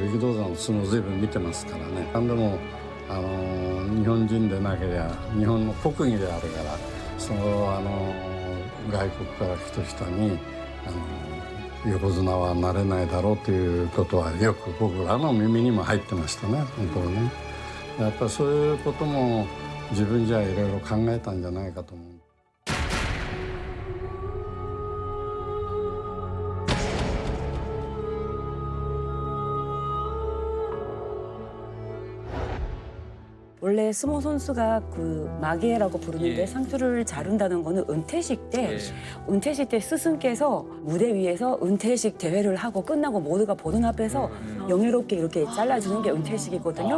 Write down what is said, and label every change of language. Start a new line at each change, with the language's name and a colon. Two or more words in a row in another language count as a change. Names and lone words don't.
Japanese: 力道山の相撲随分見てますからね。でも日本人でなけりゃ日本の国技であるからその外国から来た人に横綱はなれないだろうということはよく僕らの耳にも入ってましたね本当ね。やっぱりそういうことも自分じゃいろいろ考えたんじゃないかと思う。
Korean: 원래 스모 선수가 그 마게라고 부르는데 상투를 자른다는 거는 은퇴식 때 은퇴식 때 스승께서 무대 위에서 은퇴식 대회를 하고 끝나고 모두가 보는 앞에서 영예롭게 이렇게 잘라주는 게 은퇴식이거든요.